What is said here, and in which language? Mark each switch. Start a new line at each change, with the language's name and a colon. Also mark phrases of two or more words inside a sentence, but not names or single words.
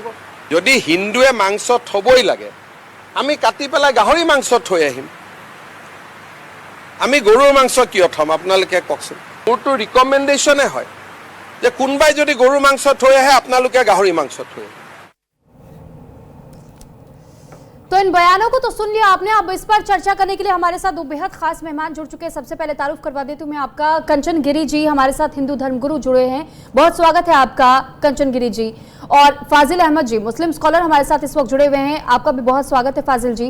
Assamese: যদি হিন্দুৱে মাংস থবই লাগে, আমি কাটি পেলাই গাহৰি মাংস থৈ আহিম। আমি গৰুৰ মাংস কিয় থম আপোনালোকে কওকচোন। মোৰতো ৰিকমেণ্ডেশ্যনে হয় যে কোনোবাই যদি গৰু মাংস থৈ আহে, আপোনালোকে গাহৰি মাংস থৈ আহে।
Hindi: तो इन बयानों को तो सुन लिया आपने। अब इस पर चर्चा करने के लिए हमारे साथ दो बेहद खास मेहमान जुड़ चुके हैं। सबसे पहले तारुफ करवा देती हूँ मैं आपका, कंचन गिरी जी हमारे साथ हिंदू धर्मगुरु जुड़े हैं, बहुत स्वागत है आपका कंचन गिरी जी। और फाजिल अहमद जी मुस्लिम स्कॉलर हमारे साथ इस वक्त जुड़े हुए हैं, आपका भी बहुत स्वागत है फाजिल जी।